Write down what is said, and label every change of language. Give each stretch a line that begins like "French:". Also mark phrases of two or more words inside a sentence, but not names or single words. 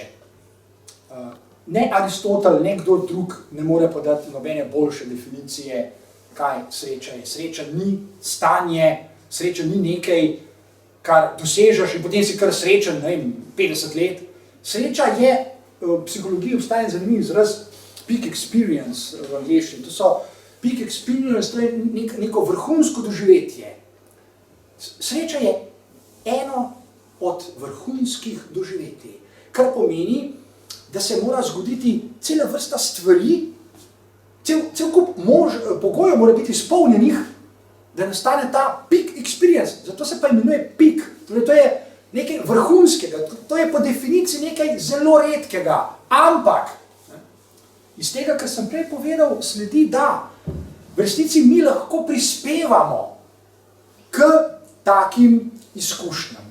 Slovenian: Ne Aristotel, ne kdo drug ne more podati nobene boljše definicije, kaj sreča je. Sreča ni stanje, sreča ni nekaj, kar dosežeš in potem si kar srečen, ne vem, 50 let. Sreča je, v psihologiji obstaja zanimiv izraz
English: peak experience
Slovenian: v angleščini. To so
English: peak experience,
Slovenian: to je neko vrhunsko doživetje. Sreča je eno od vrhunskih doživetij, kar pomeni, da se mora zgoditi cela vrsta stvari, cel kup pogojev mora biti izpolnjenih, da nastane ta
English: peak experience.
Slovenian: Zato se pa imenuje peak. Torej, to je nekaj vrhunskega, to je po definiciji nekaj zelo redkega. Ampak, iz tega, kar sem prej povedal, sledi, da v resnici mi lahko prispevamo k takim izkušnjam.